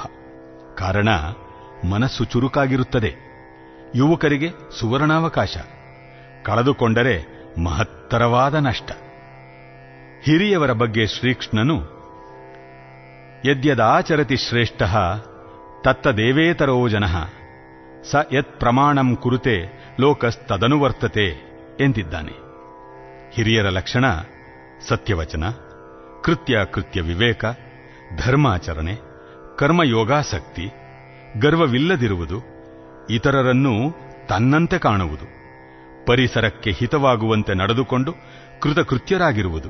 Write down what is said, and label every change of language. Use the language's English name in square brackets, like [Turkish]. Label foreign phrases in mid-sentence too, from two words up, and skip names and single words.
[Kannada] ಕಾರಣ ಮನಸ್ಸು ಚುರುಕಾಗಿರುತ್ತದೆ. ಯುವಕರಿಗೆ ಸುವರ್ಣಾವಕಾಶ, ಕಳೆದುಕೊಂಡರೆ ಮಹತ್ತರವಾದ ನಷ್ಟ. ಹಿರಿಯವರ ಬಗ್ಗೆ ಶ್ರೀಕೃಷ್ಣನು [Sanskrit] ಯದ್ಯದಾಚರತಿ ಶ್ರೇಷ್ಠಃ ತತ್ತದೇವೇತರೋ ಜನಃ ಸ ಯತ್ ಪ್ರಮಾಣಂ ಕುರುತೆ ಲೋಕಸ್ತದನುವರ್ತತೆ ಎಂದಿದ್ದಾನೆ. [Kannada] ಹಿರಿಯರ ಲಕ್ಷಣ ಸತ್ಯವಚನ, ಕೃತ್ಯ ವಿವೇಕ, ಧರ್ಮಾಚರಣೆ, ಕರ್ಮಯೋಗಾಸಕ್ತಿ, ಗರ್ವವಿಲ್ಲದಿರುವುದು, ಇತರರನ್ನು ತನ್ನಂತೆ ಕಾಣುವುದು, ಪರಿಸರಕ್ಕೆ ಹಿತವಾಗುವಂತೆ ನಡೆದುಕೊಂಡು ಕೃತಕೃತ್ಯರಾಗಿರುವುದು.